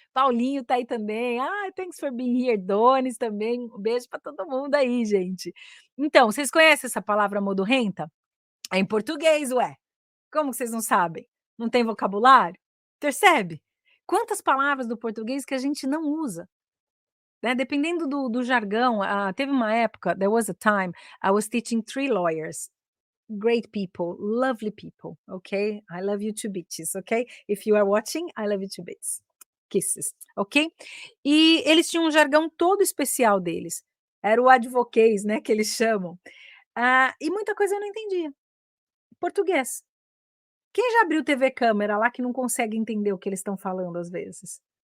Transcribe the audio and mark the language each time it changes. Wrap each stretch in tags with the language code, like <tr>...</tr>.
<pt>Paulinho tá aí também.</pt> <en>Thanks for being here.</en> <pt>Donis também. Um beijo para todo mundo aí, gente. Então, vocês conhecem essa palavra modorrenta? É em português, ué. Como que vocês não sabem? Não tem vocabulário? Percebe? Quantas palavras do português que a gente não usa? Né, dependendo do jargão, teve uma época,</pt> <en>there was a time, I was teaching 3 lawyers. great people, lovely people, ok? I love you to bits, ok? If you are watching, I love you to bits. Kisses, ok?</en> <pt>E eles tinham um jargão todo especial deles. Era o advoquês, né, que eles chamam. E muita coisa eu não entendia. Português. Quem já abriu TV câmera lá que não consegue entender o que eles estão falando às vezes?</pt>